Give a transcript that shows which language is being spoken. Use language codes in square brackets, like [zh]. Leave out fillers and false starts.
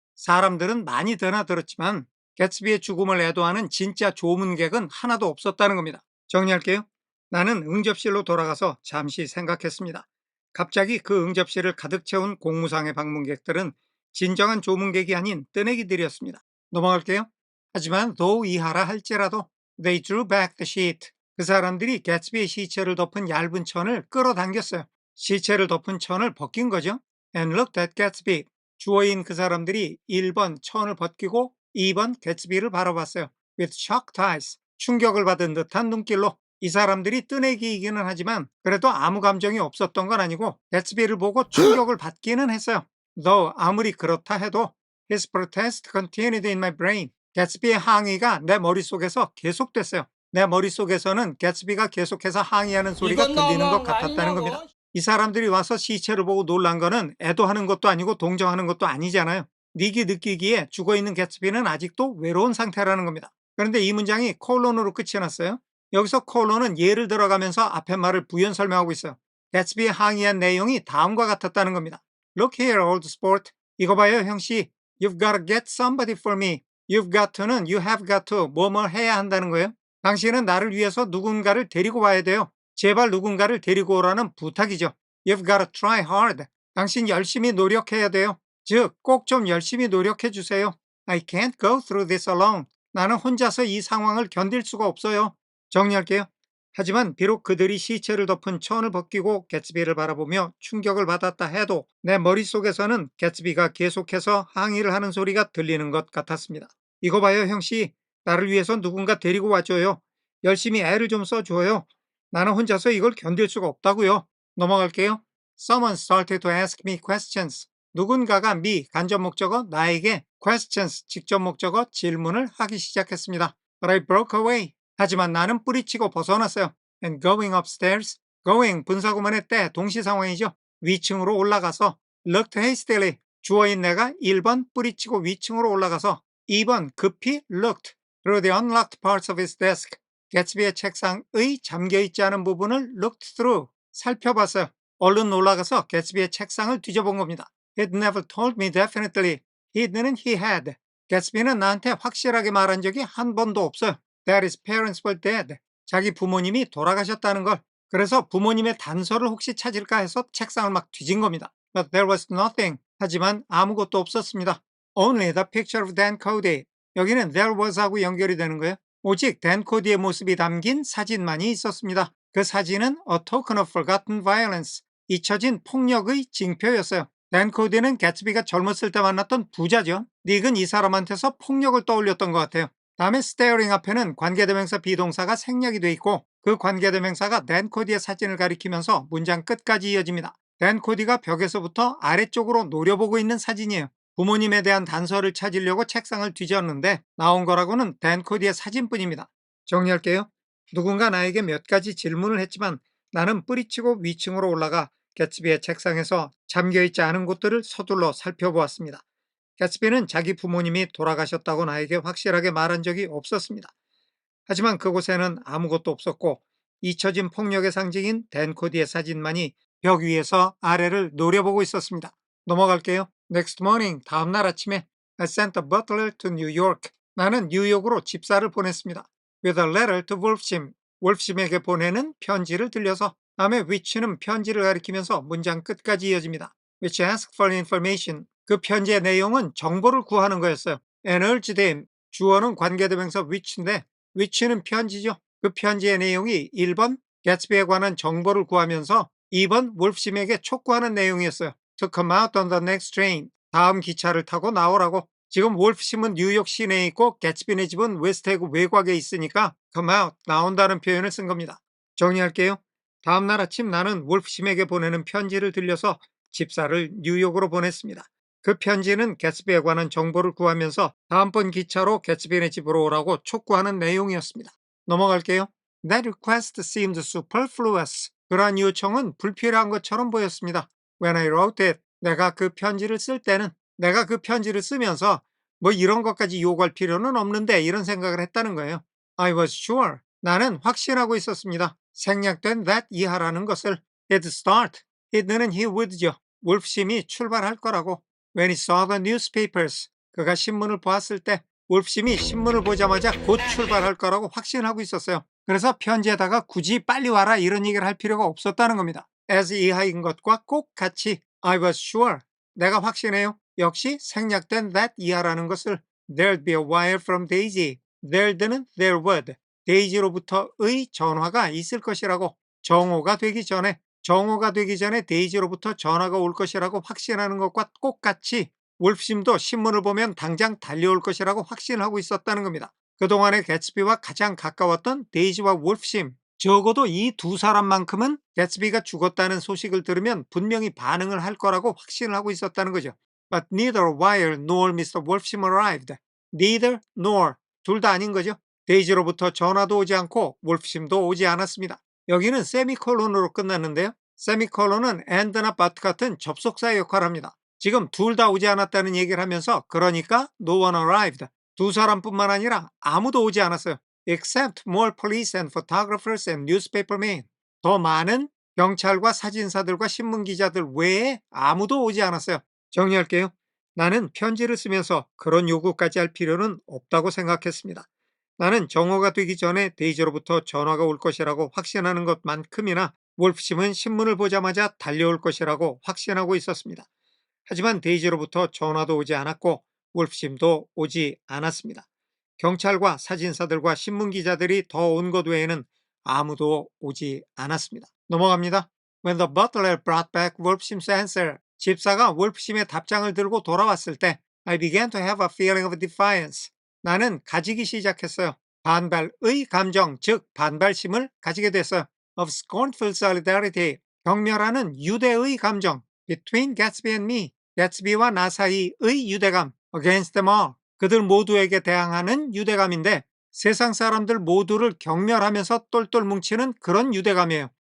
[ko] 사람들은 많이 드나들었지만 개츠비의 죽음을 애도하는 진짜 조문객은 하나도 없었다는 겁니다. 정리할게요. 나는 응접실로 돌아가서 잠시 생각했습니다. 갑자기 그 응접실을 가득 채운 공무상의 방문객들은 진정한 조문객이 아닌 뜨내기들이었습니다. 넘어갈게요. [en] 하지만 though [ko] 이하라 할지라도 [en] they drew back the sheet. [ko] 그 사람들이 개츠비의 시체를 덮은 얇은 천을 끌어당겼어요. 시체를 덮은 천을 벗긴 거죠. [en] And looked at Gatsby. [ko] 주어인 그 사람들이 1번 천을 벗기고 2번 개츠비를 바라봤어요. [en] With shocked eyes. [ko] 충격을 받은 듯한 눈길로. 이 사람들이 뜨내기이기는 하지만 그래도 아무 감정이 없었던 건 아니고 개츠비를 보고 충격을 받기는 했어요. [en] Though [ko] 아무리 그렇다 해도 [en] his protest continued in my brain. [ko] 개츠비의 항의가 내 머릿속에서 계속됐어요. 내 머릿속에서는 개츠비가 계속해서 항의하는 소리가 들리는 것 같았다는 겁니다. 이 사람들이 와서 시체를 보고 놀란 거는 애도하는 것도 아니고 동정하는 것도 아니잖아요. 닉이 느끼기에 죽어있는 개츠비는 아직도 외로운 상태라는 겁니다. 그런데 이 문장이 콜론으로 끝이 났어요. 여기서 콜론은 예를 들어가면서 앞에 말을 부연 설명하고 있어요. 개츠비에 항의한 내용이 다음과 같았다는 겁니다. [en] Look here, old sport. [ko] 이거 봐요, 형씨. [en] You've got to get somebody for me. You've got to는 you have got to [ko] 뭐뭐 해야 한다는 거예요. 당신은 나를 위해서 누군가를 데리고 와야 돼요. 제발 누군가를 데리고 오라는 부탁이죠. [en] You've got to try hard. [ko] 당신 열심히 노력해야 돼요. 즉, 꼭 좀 열심히 노력해 주세요. [en] I can't go through this alone. [ko] 나는 혼자서 이 상황을 견딜 수가 없어요. 정리할게요. 하지만 비록 그들이 시체를 덮은 천을 벗기고 개츠비를 바라보며 충격을 받았다 해도 내 머릿속에서는 개츠비가 계속해서 항의를 하는 소리가 들리는 것 같았습니다. 이거 봐요, 형씨. 나를 위해서 누군가 데리고 와줘요. 열심히 애를 좀 써줘요. 나는 혼자서 이걸 견딜 수가 없다고요. 넘어갈게요. [en] Someone started to ask me questions. [ko] 누군가가 me, 간접 목적어, 나에게 questions, 직접 목적어, 질문을 하기 시작했습니다. [en] But I broke away. [ko] 하지만 나는 뿌리치고 벗어났어요. [en] And going upstairs. [ko] going, 분사구문의 때, 동시상황이죠. 위층으로 올라가서 [en] looked hastily. [ko] 주어인 내가 1번 뿌리치고 위층으로 올라가서 2번 급히 [en] looked through the unlocked parts of his desk. [ko] 개츠비의 책상의 잠겨있지 않은 부분을 looked through, 살펴봤어요. 얼른 올라가서 개츠비의 책상을 뒤져본 겁니다. [en] He'd never told me definitely. He'는 he had. [ko] 개츠비는 나한테 확실하게 말한 적이 한 번도 없어요. [en] That his parents were dead. [ko] 자기 부모님이 돌아가셨다는 걸. 그래서 부모님의 단서를 혹시 찾을까 해서 책상을 막 뒤진 겁니다. [en] But there was nothing. [ko] 하지만 아무것도 없었습니다. [en] Only the picture of Dan Cody. [ko] 여기는 [en] there was [ko] 하고 연결이 되는 거예요. 오직 댄 코디의 모습이 담긴 사진만이 있었습니다. 그 사진은 [en] A Token of Forgotten Violence. [ko] 잊혀진 폭력의 징표였어요. 댄 코디는 개츠비가 젊었을 때 만났던 부자죠. 닉은 이 사람한테서 폭력을 떠올렸던 것 같아요. 다음에 staring 앞에는 관계대명사 비동사가 생략이 돼 있고 그 관계대명사가 댄 코디의 사진을 가리키면서 문장 끝까지 이어집니다. 댄 코디가 벽에서부터 아래쪽으로 노려보고 있는 사진이에요. 부모님에 대한 단서를 찾으려고 책상을 뒤졌는데 나온 거라고는 댄 코디의 사진뿐입니다. 정리할게요. 누군가 나에게 몇 가지 질문을 했지만 나는 뿌리치고 위층으로 올라가 개츠비의 책상에서 잠겨있지 않은 곳들을 서둘러 살펴보았습니다. 개츠비는 자기 부모님이 돌아가셨다고 나에게 확실하게 말한 적이 없었습니다. 하지만 그곳에는 아무것도 없었고 잊혀진 폭력의 상징인 댄 코디의 사진만이 벽 위에서 아래를 노려보고 있었습니다. 넘어갈게요. [en] Next morning, [ko] 다음날 아침에 [en] I sent a butler to New York. [ko] 나는 뉴욕으로 집사를 보냈습니다. [en] With a letter to Wolfsim. [ko] wolfsim에게 보내는 편지를 들려서 다음에 which는 편지를 가리키면서 문장 끝까지 이어집니다. [en] Which asked for information. [ko] 그 편지의 내용은 정보를 구하는 거였어요. [en] Energy them. [ko] 주어는 관계대명사 which인데 which는 편지죠. 그 편지의 내용이 1번 개츠비에 관한 정보를 구하면서 2번 wolf심에게 촉구하는 내용이었어요. [en] To come out on the next train. [ko] 다음 기차를 타고 나오라고. 지금 wolf심은 뉴욕 시내에 있고 개츠비네 집은 웨스트에그 외곽에 있으니까 come out, 나온다는 표현을 쓴 겁니다. 정리할게요. 다음날 아침 나는 wolf심에게 보내는 편지를 들려서 집사를 뉴욕으로 보냈습니다. 그 편지는 개츠비에 관한 정보를 구하면서 다음번 기차로 개츠비네 집으로 오라고 촉구하는 내용이었습니다. 넘어갈게요. [en] That request seemed superfluous. [ko] 그러한 요청은 불필요한 것처럼 보였습니다. [en] When I wrote it, [ko] 내가 그 편지를 쓸 때는 내가 그 편지를 쓰면서 뭐 이런 것까지 요구할 필요는 없는데 이런 생각을 했다는 거예요. [en] I was sure. [ko] 나는 확신하고 있었습니다. 생략된 that 이하라는 것을 [en] he'd start. he'd는 he would죠. [ko] wolf심이 출발할 거라고. [en] When he saw the newspapers. [ko] 그가 신문을 보았을 때 wolf심이 신문을 보자마자 곧 출발할 거라고 확신하고 있었어요. 그래서 편지에다가 굳이 빨리 와라 이런 얘기를 할 필요가 없었다는 겁니다. as 이하인 것과 꼭 같이 [en] I was sure. [ko] 내가 확신해요. [en] 역시 생략된 that [ko] 이하라는 것을 [en] there'd be a wire from Daisy. there'd는 there would. [ko] 데이지로부터의 전화가 있을 것이라고. 정오가 되기 전에 데이지로부터 전화가 올 것이라고 확신하는 것과 똑같이 wolf심도 신문을 보면 당장 달려올 것이라고 확신하고 있었다는 겁니다. 그동안의 개츠비와 가장 가까웠던 데이지와 wolf심, 적어도 이 두 사람만큼은 개츠비가 죽었다는 소식을 들으면 분명히 반응을 할 거라고 확신을 하고 있었다는 거죠. [en] But neither Wire nor Mr. Wolfsim arrived. Neither nor, [ko] 둘 다 아닌 거죠. 데이지로부터 전화도 오지 않고 wolf심도 오지 않았습니다. 여기는 세미콜론으로 끝났는데요. 세미콜론은 and나 but 같은 접속사 역할을 합니다. 지금 둘 다 오지 않았다는 얘기를 하면서 그러니까 [en] no one arrived. [ko] 두 사람뿐만 아니라 아무도 오지 않았어요. [en] Except more police and photographers and newspapermen. [ko] 더 많은 경찰과 사진사들과 신문기자들 외에 아무도 오지 않았어요. 정리할게요. 나는 편지를 쓰면서 그런 요구까지 할 필요는 없다고 생각했습니다. 나는 정오가 되기 전에 데이지로부터 전화가 올 것이라고 확신하는 것만큼이나 wolf심은 신문을 보자마자 달려올 것이라고 확신하고 있었습니다. 하지만 데이지로부터 전화도 오지 않았고 wolf심도 오지 않았습니다. 경찰과 사진사들과 신문기자들이 더 온 것 외에는 아무도 오지 않았습니다. 넘어갑니다. [en] When the butler brought back wolf심's answer, [ko] 집사가 wolf심의 답장을 들고 돌아왔을 때 [en] I began to have a feeling of defiance. [ko] 나는 가지기 시작했어요. 반발의 감정, 즉 반발심을 가지게 됐어요. [en] Of scornful solidarity, [ko] 경멸하는 유대의 감정. [en] Between Gatsby and me, [ko] 개츠비와 나 사이의 유대감. [en] Against them all, [ko] 그들 모두에게 대항하는 유대감인데 세상 사람들 모두를 경멸하면서 똘똘 뭉치는 그런 유대감이에요.